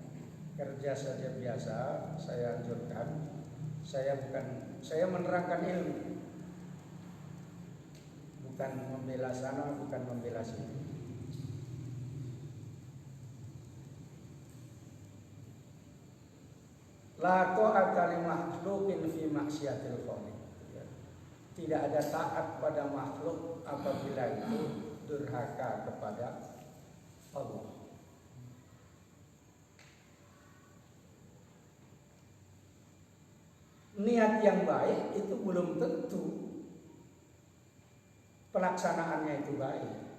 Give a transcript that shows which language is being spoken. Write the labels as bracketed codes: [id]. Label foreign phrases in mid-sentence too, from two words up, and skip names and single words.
[id] Kerja saja biasa saya anjurkan. Saya menerangkan ilmu. Bukan membela sana, bukan membela sini. [ar] لا طاعة لمخلوق في معصية الخالق. [id] Tidak ada taat pada makhluk apabila itu durhaka kepada Allah. Niat yang baik itu belum tentu pelaksanaannya itu baik.